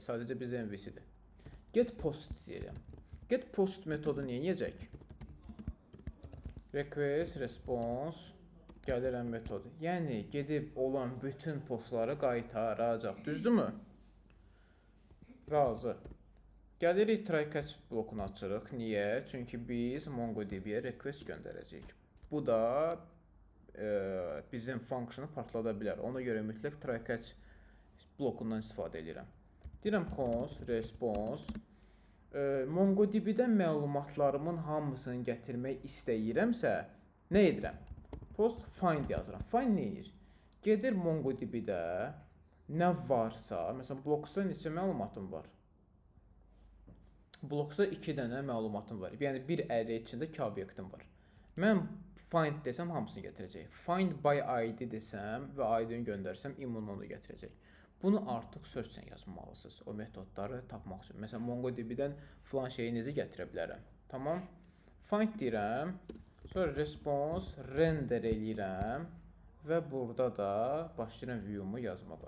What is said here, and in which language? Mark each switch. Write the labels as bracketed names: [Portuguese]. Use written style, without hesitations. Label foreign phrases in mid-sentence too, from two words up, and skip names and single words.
[Azerbaijani] Sadəcə biz MVC-dir. [English] Get post [Azerbaijani] deyirəm. [English] Get post [Azerbaijani] metodu nə edəcək? [English] Request, response, [Azerbaijani] gəlirəm metodu. Yəni gedib olan bütün postları qaytaracaq. Düzdürmü? Razı. Gəlirik [English] try catch [Azerbaijani] blokunu açırıq. Niyə? Çünki biz MongoDB-yə request göndərəcəyik. Bu da bizim funksionu partlada bilər. Ona görə mütləq [English] try catch [Azerbaijani] blokundan istifadə edirəm. Deyirəm [English] const, response. [Azerbaijani] MongoDB-dən məlumatlarımın hamısını gətirmək istəyirəmsə, nə edirəm? [English] Post find [Azerbaijani] yazıram. Find nə edir? Gedir MongoDB-də nə varsa, məsələn, Blocksda neçə məlumatım var? Blocksda 2 dənə məlumatım var. Yəni bir array içində 2 obyektim var. Mən find desəm hamısını gətirəcək. [English] Find by ID [Azerbaijani] desəm və ID-ni göndərsəm immununu gətirəcək. Bunu artıq search-lə yazmalısınız. O metodları tapmaq üçün. Məsələn, MongoDB-dən filan şeyi necə gətirə bilərəm? Tamam. Find deyirəm. Sonra [English] response render [Azerbaijani] eləyirəm. Və burada da başlayıram view-mu yazmağa.